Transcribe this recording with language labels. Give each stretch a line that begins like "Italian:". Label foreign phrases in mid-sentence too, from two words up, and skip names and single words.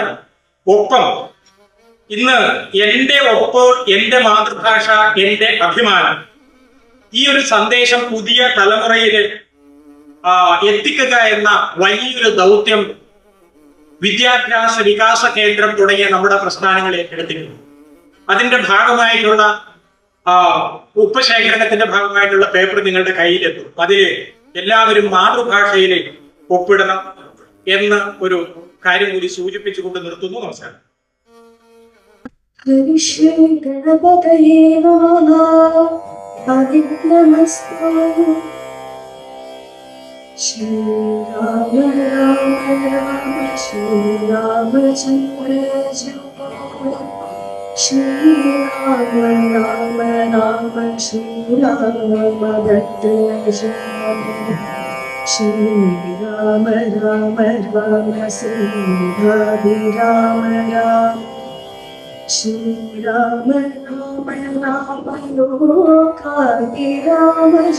Malayalam: ഒപ്പം ഇന്ന് എന്റെ ഒപ്പ്, എന്റെ മാതൃഭാഷ, എന്റെ അഭിമാനം, ഈ ഒരു സന്ദേശം പുതിയ തലമുറയില് എത്തിക്കുക എന്ന വലിയൊരു ദൗത്യം വിദ്യാഭ്യാസ വികാസ കേന്ദ്രം തുടങ്ങിയ നമ്മുടെ പ്രസ്ഥാനങ്ങൾ ഏറ്റെടുത്തിരുന്നു. അതിന്റെ ഭാഗമായിട്ടുള്ള ഉപ്പ് ശേഖരണത്തിന്റെ ഭാഗമായിട്ടുള്ള പേപ്പർ നിങ്ങളുടെ കയ്യിലെത്തും. അതിൽ എല്ലാവരും മാതൃഭാഷയിൽ ഒപ്പിടണം എന്ന ഒരു കാര്യം കൂടി സൂചിപ്പിച്ചുകൊണ്ട് നിർത്തുന്നു. നമസ്കാരം.
Sanskrit: Shri Ram Ram Shri Ramachandra Shri Ram Ram Shri Ramabhadra Shri Ram Sri Radhi Ram Shri Ram Lokadi Ram